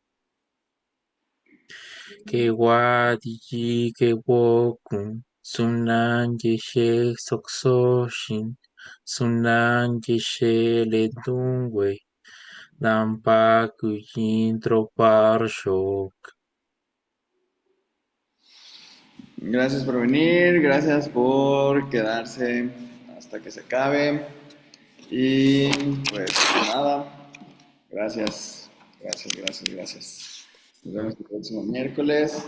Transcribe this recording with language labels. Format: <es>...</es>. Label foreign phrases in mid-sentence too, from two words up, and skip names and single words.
<es>Kewadi Kewokun Sunan Geshe Soksoshin Sunan Geshe Ledungwe Nampa Kuyin Troparshok. Gracias por venir, gracias por quedarse hasta que se acabe. Y pues nada, gracias. Nos vemos el próximo miércoles.</es>